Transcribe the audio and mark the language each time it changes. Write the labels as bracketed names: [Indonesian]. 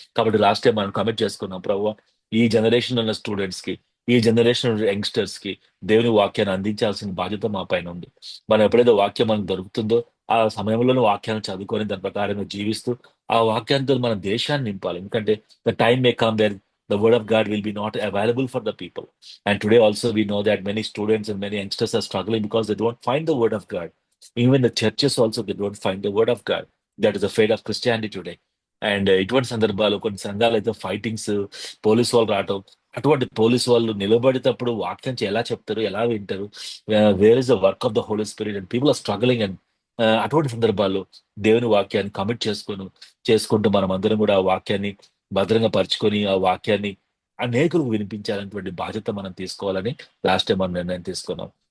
[Telugu] కాబట్టి last time మనం commit చేసుకున్నాం, ప్రభు ఈ జనరేషన్ ఉన్న స్టూడెంట్స్ కి, ఈ జనరేషన్ యంగ్స్టర్స్ కి దేవుని వాక్యాన్ని అందించాల్సిన బాధ్యత మా పైన ఉంది. మనం ఎప్పుడైతే వాక్యం మనకు దొరుకుతుందో ఆ సమయంలోనే వాక్యాన్ని చదువుకొని దాని ప్రకారంగా జీవిస్తూ ఆ వాక్యంతో మన దేశాన్ని నింపాలి. [English] ఎందుకంటే the time may come where the word of God will be not available for the people. And today also we know that many students and many youngsters are struggling because they don't find the word of God. Even the churches also, they don't find the word of God. That is the fate of Christianity today. [Telugu] And ఇటువంటి సందర్భాలు కొన్ని సంఘాలు అయితే fightings, police వాళ్ళు రావటం, అటువంటి police వాళ్ళు నిలబడేటప్పుడు వాక్యం ఎలా చెప్తారు, ఎలా వింటారు, [English] Where is the work of the holy spirit and people are struggling. [Telugu] And అటువంటి సందర్భాల్లో దేవుని వాక్యాన్ని కమిట్ చేసుకుంటూ మనం అందరం కూడా ఆ వాక్యాన్ని భద్రంగా పరుచుకొని ఆ వాక్యాన్ని అనేకులకు వినిపించాలనేటువంటి బాధ్యత మనం తీసుకోవాలని లాస్ట్ టైం మనం నిర్ణయం తీసుకున్నాం.